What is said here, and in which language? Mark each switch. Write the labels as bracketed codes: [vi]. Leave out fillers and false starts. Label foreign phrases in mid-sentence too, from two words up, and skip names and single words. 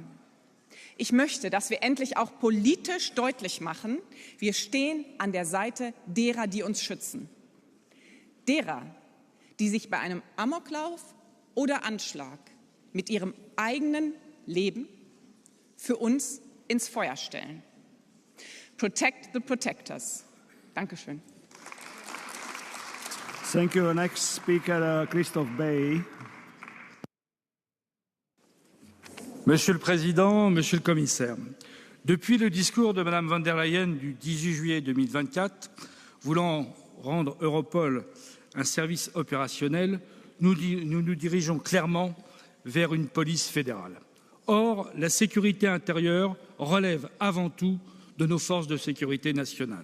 [de] Ich möchte, dass wir endlich auch politisch deutlich machen, wir stehen an der Seite derer, die uns schützen. Derer, die sich bei einem Amoklauf oder Anschlag mit ihrem eigenen Leben für uns ins Feuer stellen. [en] Protect the protectors. [de] Dankeschön. [en] Thank you. Next speaker, Christophe Bay. [fr] Monsieur le Président, Monsieur le Commissaire, depuis le discours de Mme von der Leyen du 18 juillet 2024, voulant rendre Europol un service opérationnel, nous nous dirigeons clairement vers une police fédérale. Or, la sécurité intérieure relève avant tout de nos forces de sécurité nationales.